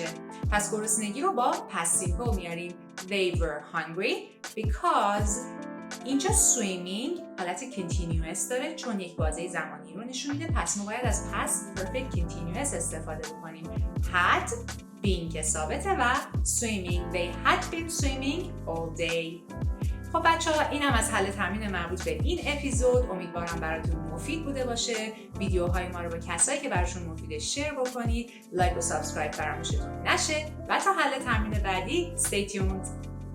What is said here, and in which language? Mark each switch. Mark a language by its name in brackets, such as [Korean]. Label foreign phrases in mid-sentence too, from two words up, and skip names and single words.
[Persian] پس گرسنگی رو با [English] past simple [Persian] میاریم. [English] They were hungry because [Persian] اینجا swimming حالت continuous داره چون یک بازه زمانی رو نشون میده، پس ما باید از [English] past perfect continuous [Persian] استفاده بکنیم. [English] had been [Persian] که ثابته و swimming. [English] They had been swimming all day. [Persian] خب بچه‌ها اینم از حل تمرین مربوط به این اپیزود. امیدوارم براتون مفید بوده باشه. ویدیوهای ما رو با کسایی که براشون مفیده شیر بکنید. لایک و سابسکرایب فراموشتون نشه و تا حل تمرین بعدی [English] stay tuned.